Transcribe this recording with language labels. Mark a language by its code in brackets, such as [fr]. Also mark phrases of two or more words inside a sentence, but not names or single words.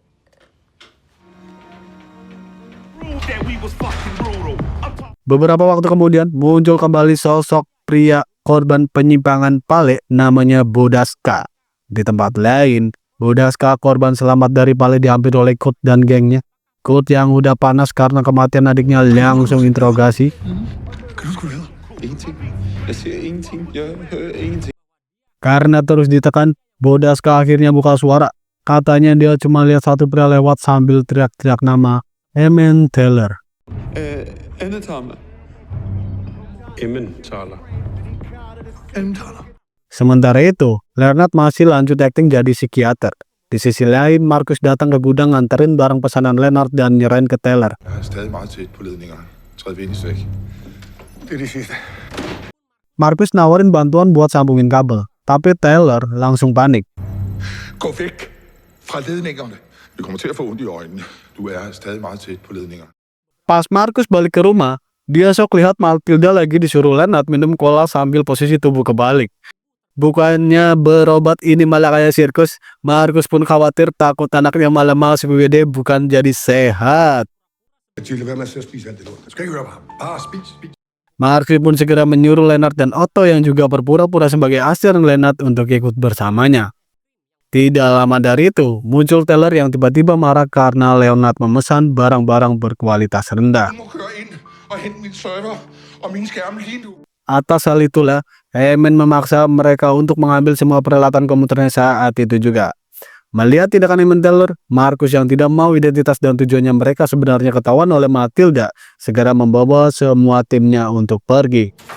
[id] Beberapa waktu kemudian muncul kembali sosok pria korban penyimpangan Pale namanya Bodaska. Di tempat lain, Bodaska korban selamat dari Pale dihampiri oleh Kurt dan gengnya. Kurt yang udah panas karena kematian adiknya langsung interogasi. [da] Kan du sgu høre? Ingenting. Jeg ser ingenting. Jeg hører ingenting. [id] Karena terus ditekan, Bodaska akhirnya buka suara. Katanya dia cuma lihat satu pria lewat sambil teriak-teriak nama Emen Taylor. [da] Emmentaler. Emmentaler. Emmentaler. [id] Sementara itu, Leonard masih lanjut akting jadi psikiater. Di sisi lain, Markus datang ke gudang nganterin barang pesanan Leonard dan nyerahin ke Taylor. [da] Jeg er stadig meget tæt på ledningerne. Træd venligst væk. Det er det sidste. [id] Markus nawarin bantuan buat sambungin kabel, tapi Taylor langsung panik. [da] Gå væk fra ledningerne. Vi kommer til at få ondt i øjnene. Du er stadig meget tæt på ledningerne. [id] Pas Markus balik ke rumah, dia sok lihat Matilda lagi disuruh Leonard minum cola sambil posisi tubuh kebalik. Bukannya berobat, ini malah kayak sirkus. Markus pun khawatir, takut anaknya malah malas BWD bukan jadi sehat. [da] Mathilde, lad mig at spise alt det lort. Du skal ikke høre på ham. Bare spis. [id] Markus pun segera menyuruh Leonard dan Otto yang juga berpura-pura sebagai asisten Leonard untuk ikut bersamanya. Tidak lama dari itu, muncul Taylor yang tiba-tiba marah karena Leonard memesan barang-barang berkualitas rendah. [da] Du må køre ind og hente min server og mine skærme lige nu. [id] Atas hal itulah, Emen memaksa mereka untuk mengambil semua peralatan komputernya saat itu juga. Melihat tindakan Emen Taylor, Markus yang tidak mau identitas dan tujuannya mereka sebenarnya ketahuan oleh Matilda, segera membawa semua timnya untuk pergi.